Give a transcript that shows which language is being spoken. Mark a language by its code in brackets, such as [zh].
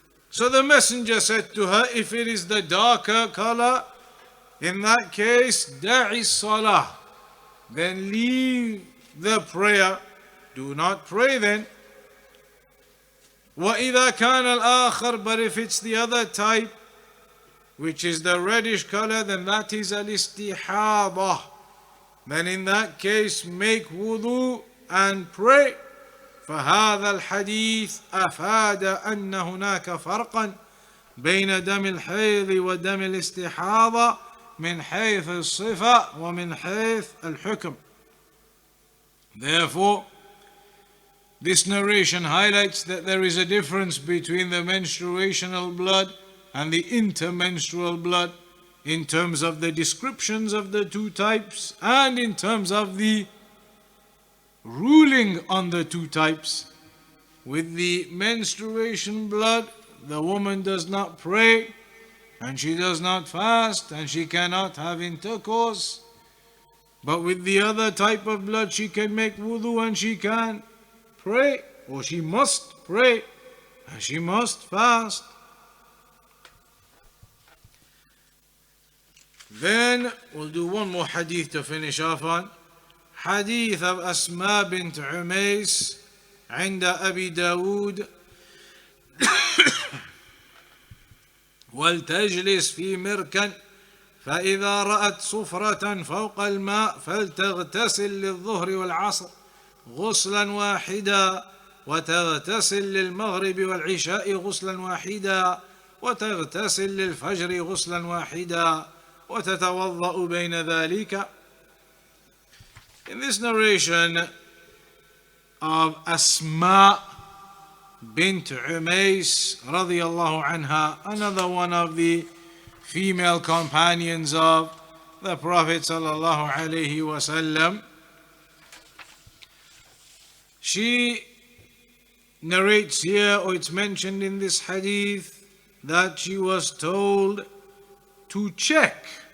[en] So the Messenger said to her, if it is the darker color, in that case, [ar] da'i salah, [en] then leave the prayer, do not pray then. [ar] وَإِذَا كَانَ الْآخَرُ, [en] but if it's the other type, which is the reddish color, then that is al-istihada. Then in that case, make wudu and pray. [ar] فهذا الحديث أفاد أن هناك فرقا بين دم الحيض ودم الاستحاضة من حيث الصفة ومن حيث الحكم. [en] Therefore, this narration highlights that there is a difference between the menstruational blood and the intermenstrual blood in terms of the descriptions of the two types and in terms of the ruling on the two types. With the menstruation blood, the woman does not pray and she does not fast and she cannot have intercourse. But with the other type of blood, she can make wudu and she can pray, or she must pray and she must fast. Then we'll do one more hadith to finish off on. [ar] حديث [en] of [ar] أسماء بنت عميس عند أبي داود ولتجلس في مركن فإذا رأت صفرة فوق الماء فلتغتسل للظهر والعصر غسلا واحدا وتغتسل للمغرب والعشاء غسلا واحدا وتغتسل للفجر غسلا واحدا وتتوضأ بين ذلك. [en] In this narration of Asma bint Umais radiyallahu anha, another one of the female companions of the Prophet sallallahu alaihi wasallam, she narrates here, or it's mentioned in this hadith, that she was told to check